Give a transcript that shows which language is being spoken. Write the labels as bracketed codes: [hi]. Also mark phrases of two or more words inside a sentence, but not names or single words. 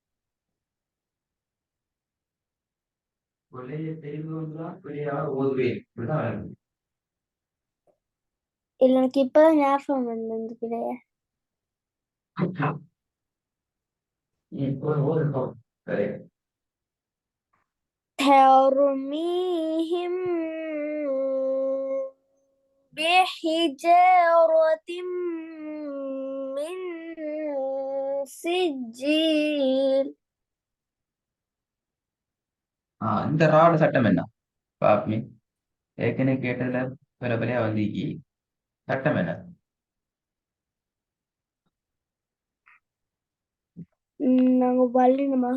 [ta] பிழைய தெரிந்து வந்துதான் பிழையா ஓதுவேன். இப்படிதான் இல்ல எனக்கு இப்பதான் ஞாபகம் வந்து இந்த பிள்ளைய. ஓதுறோம். சரி. [ar] ترميهم بحجارة من سجيل. [ta] இந்த ராடு சட்டம் என்ன பாப்பி? ஏற்கனவே கேட்டதுல பிற பிழையா வந்திருக்கி. சட்டம் என்ன? நாங்க வல்லினமாக